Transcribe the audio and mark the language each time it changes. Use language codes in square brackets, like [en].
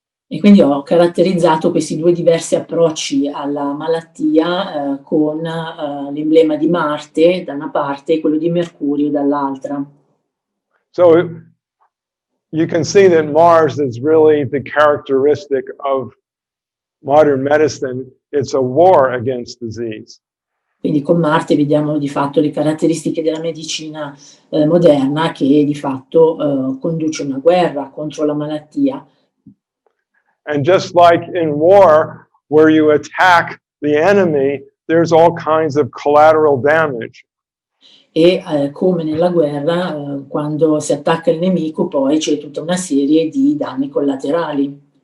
[it] E quindi ho caratterizzato questi due diversi approcci alla malattia con l'emblema di Marte da una parte e quello di Mercurio dall'altra. [en] So you can see that Mars is really the characteristic of modern medicine. It's a war against disease. [it] Quindi con Marte vediamo di fatto le caratteristiche della medicina moderna, che di fatto conduce una guerra contro la malattia. [en] And just like in war, where you attack the enemy, there's all kinds of collateral damage. [it] E come nella guerra, quando si attacca il nemico, poi c'è tutta una serie di danni collaterali.